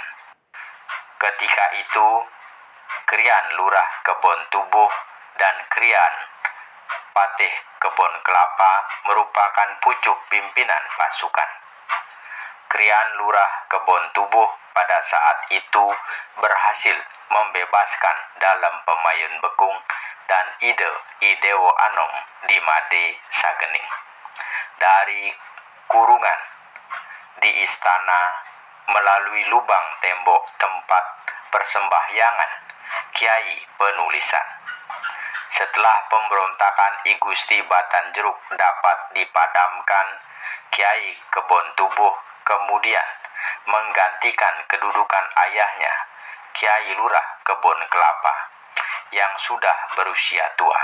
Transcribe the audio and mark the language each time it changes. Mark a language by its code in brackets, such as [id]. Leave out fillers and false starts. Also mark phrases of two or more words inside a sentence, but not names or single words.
[id] Ketika itu Krian Lurah Kebon Tubuh dan Krian Patih Kebon Kelapa merupakan pucuk pimpinan pasukan. Krian Lurah Kebon Tubuh pada saat itu berhasil membebaskan Dalem Pemayun Bekung dan Idewo Anom di Made Sagening dari kurungan di istana melalui lubang tembok tempat persembahyangan Kiai Penulisan. Setelah pemberontakan I Gusti Batan Jeruk dapat dipadamkan, Kiai Kebon Tubuh kemudian menggantikan kedudukan ayahnya, Kiai Lurah Kebon Kelapa, yang sudah berusia tua.